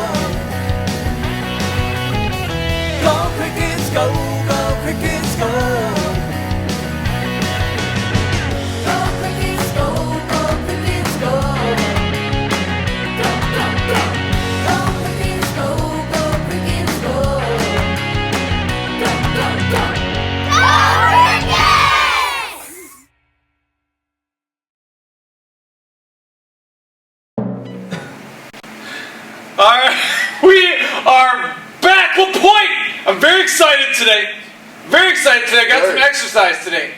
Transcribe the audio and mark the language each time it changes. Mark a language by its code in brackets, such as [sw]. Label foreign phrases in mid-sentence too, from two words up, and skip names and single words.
[en] Go Crickets, go, go Crickets, go. Go Crickets, go, go Crickets, go. Go, go, go. Go Crickets, go, go Crickets, go. Go, go, go. Go Crickets! Alright, we are back. What point? I'm very excited today. Very excited today. I got some exercise today.